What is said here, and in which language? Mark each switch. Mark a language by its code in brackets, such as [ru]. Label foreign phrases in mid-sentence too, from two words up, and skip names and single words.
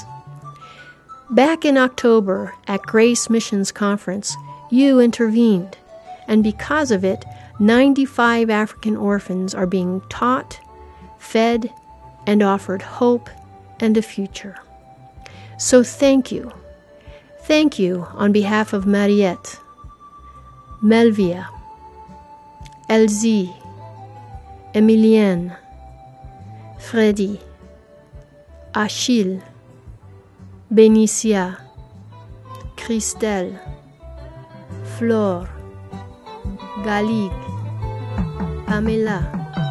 [en] Back in October at Grace Missions Conference, you intervened, and because of it, 95 African orphans are being taught, fed, and offered hope and a future. So thank you. Thank you on behalf of Mariette, Melvia, Elsie, Emilienne, Freddy, Achille, Benicia, Christelle, Flore, Galig, Pamela,